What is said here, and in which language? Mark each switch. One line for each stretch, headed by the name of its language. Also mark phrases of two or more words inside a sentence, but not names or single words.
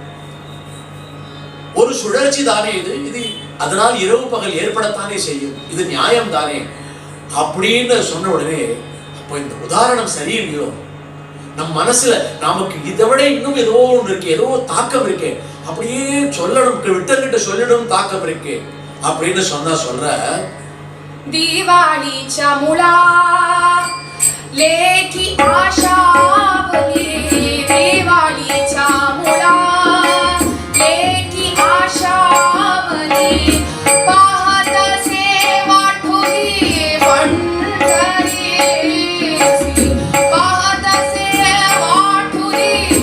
Tamil: ஒரு சுழற்சி தானே இது, இது அதனால் இரவு பகல் ஏற்படத்தானே செய்யும், இது நியாயம் தானே அப்படின்னு சொன்ன உடனே, அப்போ இந்த உதாரணம் சரியில்லையோ, நம் மனசுல நமக்கு இதை விட இன்னும் ஏதோ ஒன்று இருக்கு, ஏதோ தாக்கம் இருக்கு, அப்படியே சொல்லணும், விட்டர்கிட்ட சொல்லணும், தாக்கம் இருக்கு அப்படின்னு சொன்னா சொல்ற
Marathi: दिवाळीच्या मुळा लेखी आशावली, दिवाळीच्या मुळा लेखी आशावली, पाहतसे वाटुली पंढरीसी, पाहतसे वाटुली